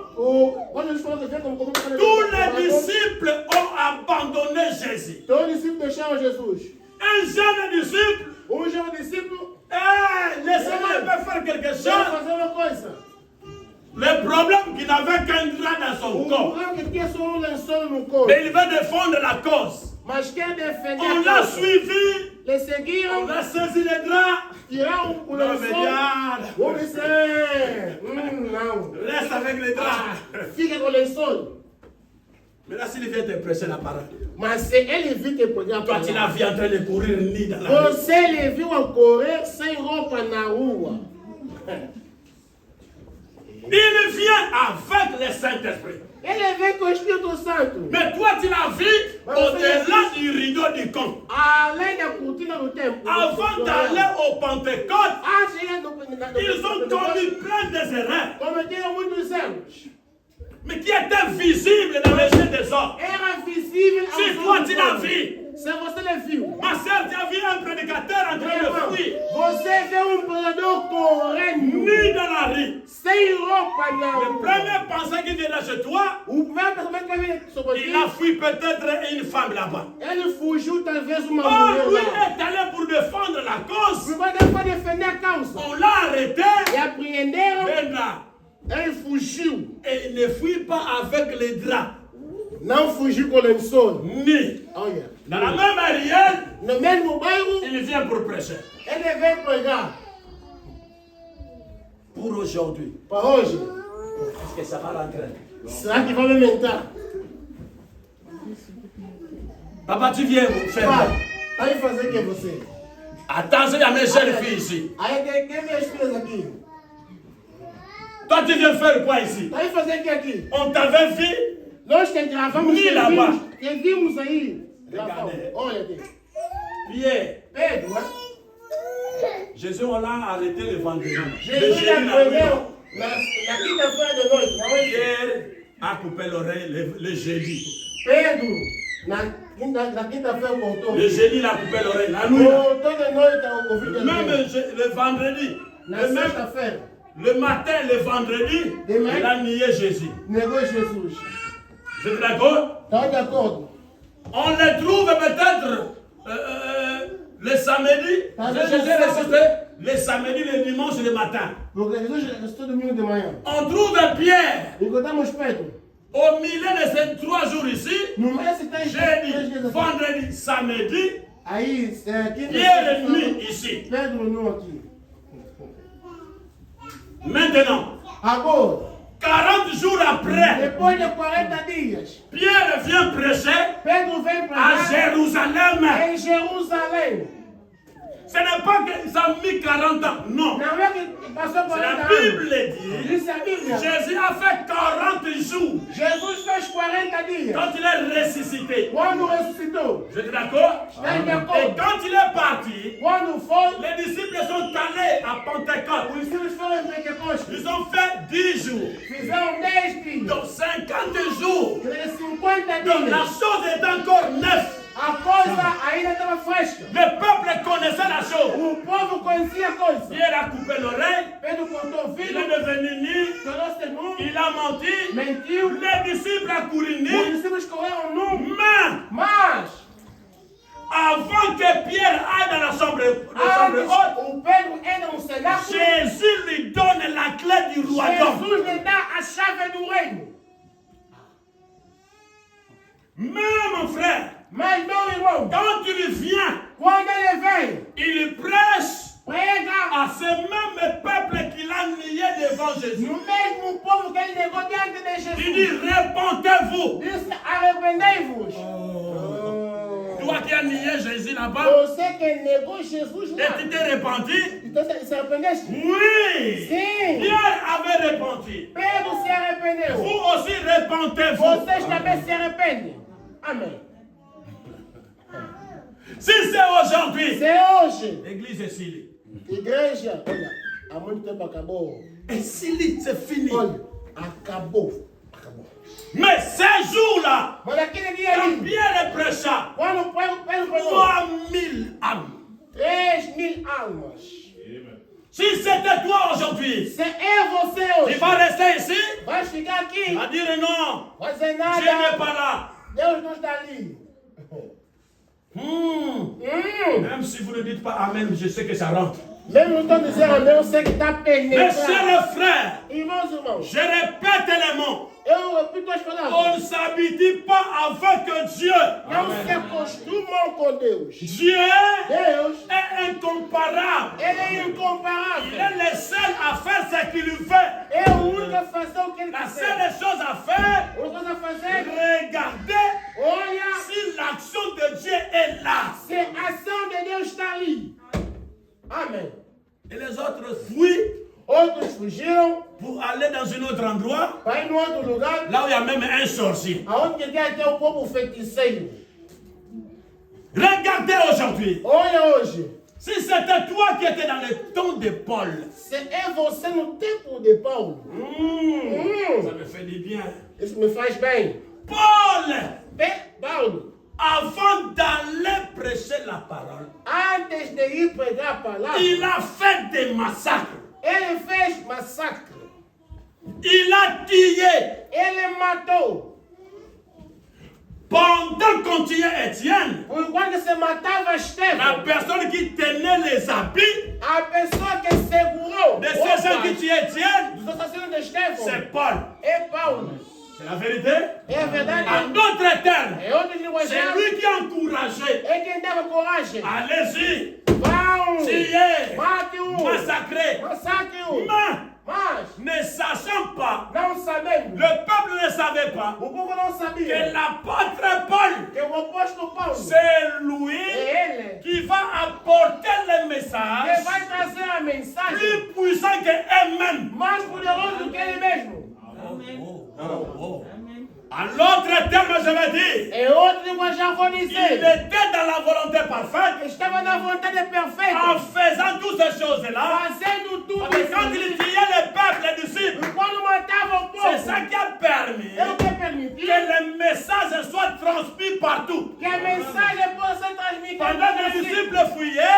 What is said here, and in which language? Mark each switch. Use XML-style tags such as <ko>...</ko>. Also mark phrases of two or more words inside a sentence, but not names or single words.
<pt>Quando eles falaram que vem como</pt> <fr>tous les disciples ont abandonné Jésus.</fr> <pt>todos os discípulos deixaram Jesus.</pt> <fr>Un jeune disciple,</fr> <pt>Jovem discípulo</pt> <fr>laissez-moi un peu faire quelque</fr> <pt>vai</pt> <fr>chose.</fr> <pt>fazer uma coisa.</pt> <fr>Le problème qu'il n'avait qu'un drap dans son corps.</fr> <pt>Problema que tinha só lençol no corpo.</pt> <fr>Mais il veut défendre la cause.</fr> <pt>Mas quer defender</pt> <fr>On a l'a</fr> <pt>causa.</pt> <fr>suivi,</fr> <pt>Les seguiram,</pt> <fr>on a saisi les draps.</fr> <pt>tiraram o</pt> <fr>Non, mais</fr> <pt>lençol.</pt> <fr>regarde,</fr> <pt>Vamos dizer, não.</pt> <fr>reste avec les draps.</fr> <pt>Fica com o lençol.</pt> <fr>Mais là, s'il vient te prêcher la parole,</fr> <pt>Mas se ele viu que podia</pt> <fr>toi, tu l'as vu en train de courir ni dans la rue.</fr> <pt>Você ele viu a correr sem roupa na rua.</pt> <fr>Il vient avec le Saint-Esprit.</fr> <pt>Ele vem com o Espírito Santo.</pt> <fr>Mais toi, tu l'as vu au-delà du rideau du camp.</fr> <pt>Além da cortina do templo.</pt> <fr>Avant d'aller au Pentecôte, ils ont</fr> <pt>Eles</pt> <fr>commis plein des erreurs,</fr> <pt>cometeram muitos erros.</pt> <fr>mais qui étaient visibles dans les yeux des hommes.</fr> <pt>Era visível aos</pt> <fr>Si toi, tu l'as</fr> <pt>olhos.</pt> <fr>vu,</fr> <pt>Se você lhe viu.</pt> <fr>ma soeur, tu as vu un prédicateur en train de fuir,</fr> <pt>Você vê pregador correndo.</pt> <fr>ni dans la rue.</fr> <pt>Sem roupa na</pt> <fr>Le</fr> <pt>rua.</pt> <fr>premier pensée qui vient chez toi,</fr> <pt>O primeiro pensamento que vem sobre</pt> <fr>il a</fr> <pt>ti.</pt> <fr>fui peut-être une femme là-bas.</fr> <pt>Ele fugiu talvez uma</pt> <fr>Or,</fr> <pt>mulher</pt> <fr>lui</fr> <pt>lá.</pt> <fr>est allé pour défendre la cause.</fr> <pt>Primeiro para defender a causa.</pt> <fr>On l'a arrêté.</fr> <pt>E apreenderam.</pt> <fr>Maintenant,</fr> <pt>Ele fugiu.</pt> <fr>et il ne fuit pas avec les draps.</fr> <pt>Não fugiu com lençol.</pt> <fr>Ni.</fr> <pt>Olha.</pt> <fr>Dans la même arrière,</fr> <pt>No mesmo bairro,</pt> <fr>il vient pour prêcher.</fr> <pt>ele veio pregar.</pt> <fr>Pour aujourd'hui.</fr> <pt>Para hoje.</pt> <fr>Est-ce que ça va rentrer?</fr> <pt>Será que vai aumentar?</pt> <fr>Papa, tu viens faire.</fr> <pt>Pai, tá aí fazer o que você?</pt> <fr>Attention, il y a mes jeunes filles ici.</fr> <pt>Aí tem minhas filhas aqui.</pt> <fr>Toi, tu viens faire quoi ici?</fr> <pt>Tá aí fazer o que aqui?</pt> <fr>On t'avait vu?</fr> <pt>Nós que gravamos</pt> <fr>Ni lá-bas.</fr> <pt>que vimos aí.</pt> <fr>Regardez.</fr> <pt>Olha aqui.</pt> <fr>Pierre,</fr> <pt>Pedro, né?</pt> <fr>Jésus, on l'a arrêté le vendredi.</fr> <pt>Jesus já prendeu na quinta-feira de noite, não é?</pt> <fr>Pierre a coupé l'oreille le jeudi.</fr> <pt>Pedro, na quinta-feira voltou.</pt> <fr>Le jeudi, il a coupé l'oreille. La nuit, là.</fr> <pt>Voltou de noite ao ouvido</pt> <fr>Même</fr> <pt>dele.</pt> <fr>le vendredi.</fr> <pt>Na</pt> <fr>Le, même,</fr> <pt>sexta-feira,</pt> <fr>le matin, le vendredi, Demain. il a nié Jésus.</fr> <pt>negou Jesus.</pt> <fr>Vous êtes d'accord?</fr> <pt>Tá de acordo?</pt> <fr>On le trouve peut-être le samedi. Ah, Jésus je est sais. ressuscité le samedi, le dimanche, le matin.</fr> <pt>Porque Jesus ressuscitou domingo de manhã.</pt> <fr>On trouve Pierre</fr> <pt>Encontramos Pedro.</pt> <fr>au milieu de ces 3 jours ici.</fr> <pt>No mês que tem</pt> <fr>Jeudi, vendredi, samedi.</fr> <pt>aí,</pt> <fr>Pierre est nuit ici.</fr> <pt>Pedro não aqui.</pt> <fr>Maintenant,</fr> <pt>Agora,</pt> <fr>40 jours après,</fr> <pt>depois de 40 dias,</pt> <fr>Pierre vient prêcher</fr> <pt>Pedro vem para</pt> <fr>à</fr> <pt>cá</pt> <fr>Jérusalem.</fr> <pt>em Jerusalém.</pt> <fr>Ce n'est pas que ça a mis 40 ans, non.</fr> <pt>Não é que passou 40</pt> <fr>La</fr> <pt>anos.</pt> <fr>Bible dit,</fr> <pt>Diz a Bíblia.</pt> <fr>Jésus a fait 40 jours</fr> <pt>Jesus fez 40 dias.</pt> <fr>quand il est ressuscité.</fr> <pt>Quando ressuscitou.</pt> <fr>Vous êtes d'accord?</fr> <pt>Está de</pt> <fr>Et</fr> <pt>acordo.</pt> <fr>quand il est parti,</fr> <pt>Quando foi,</pt> <fr>les disciples sont allés à Pentecôte.</fr> <pt>os discípulos foram em Pentecostes.</pt> <fr>Ils ont fait 10 jours,</fr> <pt>Fizeram 10 dias.</pt> <fr>donc 50 jours.</fr> <pt>Aqueles 50</pt> <fr>Donc la</fr> <pt>dias.</pt> <fr>chose est encore neuve.</fr> <pt>A coisa ainda estava fresca.</pt> <fr>Le peuple connaissait la chose.</fr> <pt>O povo conhecia a coisa.</pt> <fr>Pierre a coupé l'oreille,</fr> <pt>Pedro cortou o</pt> <fr>il</fr> <pt>filho,</pt> <fr>est devenu nu,</fr> <pt>tornou-se nu,</pt> <fr>il a menti,</fr> <pt>mentiu.</pt> <fr>les disciples ont couru</fr> <pt>Os</pt> <fr>nus.</fr> <pt>discípulos correram nu.</pt> <fr>Mais</fr> <pt>Mas,</pt> <fr>avant que Pierre aille dans la chambre</fr> <pt>antes</pt> <fr>haute,</fr> <pt>o Pedro entra no cenáculo,</pt> <fr>Jésus lui donne la clé du royaume.</fr> <pt>Jesus lhe dá a chave do reino.</pt> <fr>Mais mon frère,</fr> <pt>Mas, meu irmão,</pt> <fr>quand il vient,</fr> <pt>quando ele vem,</pt> <fr>il prêche</fr> <pt>prega</pt> <fr>à ce même peuple qu'il a nié devant Jésus.</fr> <pt>no mesmo povo que ele negou diante de</pt> <fr>Il</fr> <pt>Jesus.</pt> <fr>dit, répentez-vous.</fr> <pt>Disse, arrependei-vos.</pt> <fr>Toi qui as nié Jésus là-bas,</fr> <pt>Você que negou Jesus</pt> <fr>et</fr> <pt>lá.</pt> <fr>tu t'es repenti?</fr> <pt>Então, se arrependeste?</pt> <fr>Oui.</fr> <pt>Sim.</pt> <fr>Pierre avait repenti.</fr> <pt>Pedro se arrependeu.</pt> <fr>Vous aussi repentez-vous.</fr> <pt>Vocês também se arrependem. Amém.</pt> <fr>Si c'est aujourd'hui,</fr> <pt>Se hoje,</pt> <fr>l'église est scellée.</fr> <pt>igreja, olha, há muito tempo acabou.</pt> <fr>Et scellée, c'est fini.</fr> <pt>Olha, acabou. Acabou.</pt> <fr>Mais ces jours-là,</fr> <pt>Mas aquele dia</pt> <fr>quand</fr> <pt>ali,</pt> <fr>Pierre prêcha,</fr> <pt>quando Pedro pregou,</pt> <fr>3000 âmes.</fr> <pt>3.000 almas.</pt> <fr>Si c'était toi aujourd'hui,</fr> <pt>Se é você</pt> <fr>tu</fr> <pt>hoje,</pt> <fr>vas rester ici,</fr> <pt>vai ficar aqui,</pt> <fr>à dire non,</fr> <pt>vai dizer</pt> <fr>Dieu n'est</fr> <pt>nada,</pt> <fr>pas là.</fr> <pt>Deus não está ali.</pt> <fr>Même si vous ne dites pas Amen, je sais que ça rentre.</fr> <pt>Mesmo não estou dizendo amém, eu sei que está</pt> <fr>Mes</fr> <pt>penetrando.</pt> <fr>chers frères,</fr> <pt>Irmãos, irmãos,</pt> <fr>je répète les mots.</fr> <pt>eu repito as palavras.</pt> <fr>On ne s'habitue pas avec Dieu.</fr> <pt>Não se acostumam com Deus.</pt> <fr>Dieu</fr> <pt>Deus,</pt> <fr>est incomparable.</fr> <pt>Ele é</pt> <fr>Il</fr> <pt>incomparável.</pt> <fr>est le seul à faire ce qu'il fait.</fr> <pt>É o único a fazer o que Ele</pt> <fr>La</fr> <pt>quiser.</pt> <fr>seule chose à faire,</fr> <pt>A única coisa a fazer,</pt> <fr>regardez</fr> <pt>olha</pt> <fr>si l'action de Dieu est là.</fr> <pt>se a ação de Deus está ali. Amém.</pt> <fr>Et les autres fuient</fr> <pt>Outros fugiram</pt> <fr>pour aller dans un autre endroit,</fr> <pt>para ir no outro lugar,</pt> <fr>là où il y a même un sorcier.</fr> <pt>aonde tem até o povo feiticeiro.</pt> <fr>Regardez aujourd'hui.</fr> <pt>Olha hoje,</pt> <fr>Si c'était toi qui étais dans le temps de Paul,</fr> <pt>se é você no tempo de Paulo,</pt> <fr>ça me fait du bien.</fr> <pt>isso me faz bem.</pt> <fr>Paul,</fr> <pt>Paulo,</pt> <fr>avant d'aller prêcher la parole,</fr> <pt>antes de ir pregar a palavra,</pt> <fr>il a fait des massacres.</fr> <pt>ele fez massacre.</pt> <fr>Il a tué.</fr> <pt>Ele matou.</pt> <fr>Pendant qu'on tuait Étienne,</fr> <pt>Por enquanto se matava</pt> <fr>la</fr> <pt>Estevão,</pt> <fr>personne qui tenait les habits</fr> <pt>a pessoa que segurou</pt> <fr>de ces gens qui</fr> <pt>os</pt> <fr>tuaient Étienne,</fr> <pt>assassinos de Estevão</pt> <fr>c'est Paul.</fr> <pt>é Paulo.</pt> <fr>C'est la vérité.</fr> <pt>É a</pt> <fr>En</fr> <pt>verdade.</pt> <fr>d'autres termes,</fr> <pt>É outro linguajar.</pt> <fr>c'est lui qui a encouragé.</fr> <pt>É quem dava coragem.</pt> <fr>Allez-y,</fr> <pt>Vão,</pt> <fr>tuez,</fr> <pt>mate</pt> <fr>massacrez.</fr> <pt>massacre-o.</pt> <fr>Mais,</fr> <pt>Mas,</pt> <fr>ne sachant pas,</fr> <pt>não sabemos.</pt> <fr>le peuple ne savait pas</fr> <pt>O povo não</pt> <fr>que</fr> <pt>sabia</pt> <fr>l'apôtre Paul</fr> <pt>que o apóstolo</pt> <fr>a</fr> <pt>Paulo.</pt> <fr>C'est lui</fr> <pt>É ele</pt> <fr>qui va apporter le</fr> <pt>que</pt> <fr>message</fr> <pt>vai trazer a mensagem</pt> <fr>plus puissant qu'elle-même.</fr> <pt>mais poderosa do que ele mesmo.</pt> <fr>En l'autre terme, je vais dire,</fr> <pt>É outro que eu já vou</pt> <fr>il</fr> <pt>dizer.</pt> <fr>était dans la volonté parfaite</fr> <pt>Estava na vontade</pt> <fr>en</fr> <pt>perfeita,</pt> <fr>faisant toutes ces choses-là.</fr> <pt>fazendo tudo</pt> <fr>Parce que quand il</fr> <pt>isso.</pt> <fr>tuait le peuple, les disciples,</fr> <pt>Quando matava o</pt> <fr>c'est ça</fr> <pt>povo,</pt> <fr>qui a permis</fr> <pt>é o que permitiu</pt> <fr>que le message soit transmis partout.</fr> <pt>que a mensagem possa ser transmitida.</pt> <fr>Pendant que les disciples fuyaient,</fr>